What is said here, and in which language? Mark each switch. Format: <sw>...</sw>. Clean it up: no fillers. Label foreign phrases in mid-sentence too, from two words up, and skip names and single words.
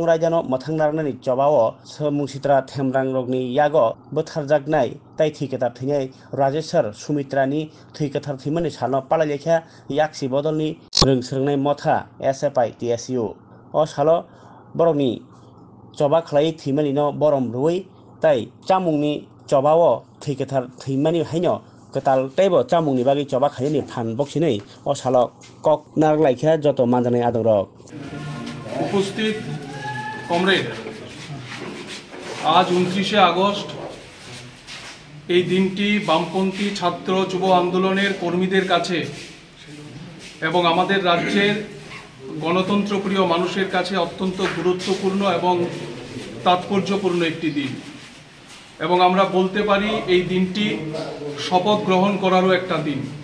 <trp>रायजानो मथांनारनानि चबाव मुसित्रा थेमरां रगनि यागो बोथारजागनाय ताई थैगथार थैनाय राजेश्वर सुमित्रानि थैगथार थैमानि सानो पालायलेखा याक्सि बदलनि रोंसोरनाय मथा एसएफआई टीएसयू अ सालो बरकनि चबा खलाई थैमानिनो बरम रुई ताई चामुंनि चबाव थैगथार थैमानि हायनो कताल तैबो चामुंनि बागै चबा खायनि फान बक्सिनै अ सालो कक नारलायखा जत मानजानाय आदरक</trp> <bn>উপস্থিত কমরেড আজ 29 আগস্ট এই দিনটি বামপন্থী ছাত্র যুব আন্দোলনের কর্মীদের কাছে এবং আমাদের রাজ্যের গণতন্ত্রপ্রিয় মানুষের কাছে অত্যন্ত গুরুত্বপূর্ণ এবং তাৎপর্যপূর্ণ একটি দিন এবং আমরা বলতে পারি এই দিনটি শপথ গ্রহণ করারও একটা দিন।</bn>